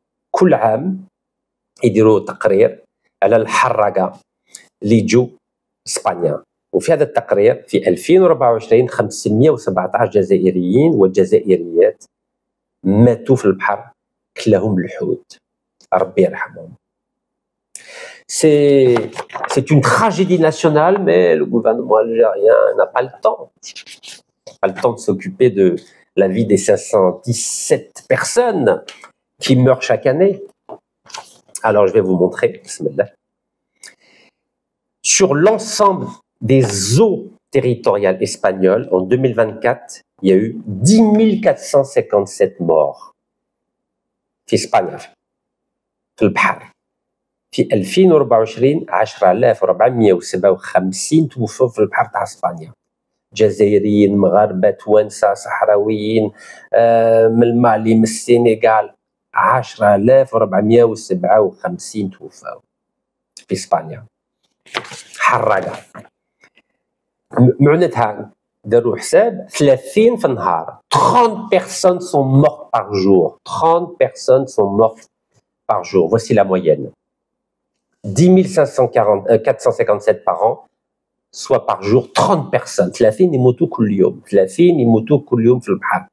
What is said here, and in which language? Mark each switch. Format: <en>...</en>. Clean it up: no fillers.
<ar>كل عام يديروا تقرير على الحراقة اللي يجوا اسبانيا. وفي هذا التقرير في 2024 517 جزائريين والجزائريات ماتوا في البحر كلاهم الحوت. ربي يرحمهم.</ar> <fr>C'est une tragédie nationale, mais le gouvernement algérien n'a pas le temps. Pas le temps de s'occuper de la vie des 517 personnes qui meurent chaque année. Alors, je vais vous montrer. Bismillah. Sur l'ensemble des eaux territoriales espagnoles, en 2024, il y a eu 10 457 morts.</fr> <ar>في إسبانيا في البحر. في 2024 10,457 توفوا في البحر تاع اسبانيا. جزائريين، مغاربه، توانسه، صحراويين، من المالي، من السنغال. 10,457 توفوا في اسبانيا. حراقه. معناتها داروا حساب 30 في النهار.</ar> <fr>30 personnes sont mortes par jour. 30 personnes sont mortes par jour. Voici la moyenne. 10 457 par an, soit par jour 30 personnes.</fr> <ar>30 يموتوا كل يوم. 30 يموتوا كل يوم في البحر.</ar>